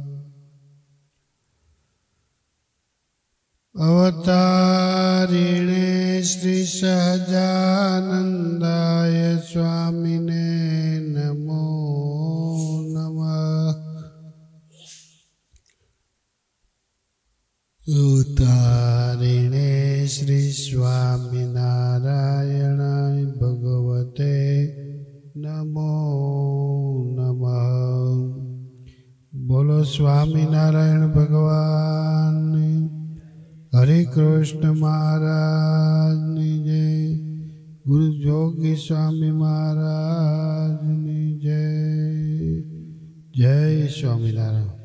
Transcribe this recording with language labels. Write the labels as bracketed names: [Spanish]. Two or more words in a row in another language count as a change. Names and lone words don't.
[Sanskrit] अवतारिणे श्री सहजानंदाय स्वामिने नमो नमः। अवतारिणे श्री स्वामिनारायणाय भगवते नमो नमः। [Hindi] बोलो स्वामिनारायण भगवान हरे कृष्ण महाराज जय, गुरु जोगी स्वामी महाराज जय। जय स्वामीनारायण।